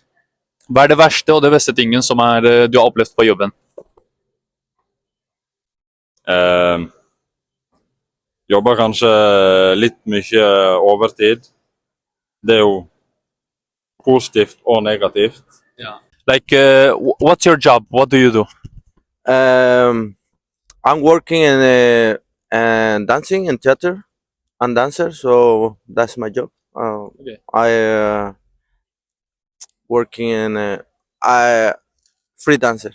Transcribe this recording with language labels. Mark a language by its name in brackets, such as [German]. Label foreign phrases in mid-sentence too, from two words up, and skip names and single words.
[Norwegian] Hva er det verste og det beste tingen som du har opplevd på jobben? Jobber kanskje litt mye overtid. Det er jo positivt og negativt. [English] Like, what's your job? What do you do? I'm working in dancing and theater. I'm dancer, so that's my job. I working in I free dancer.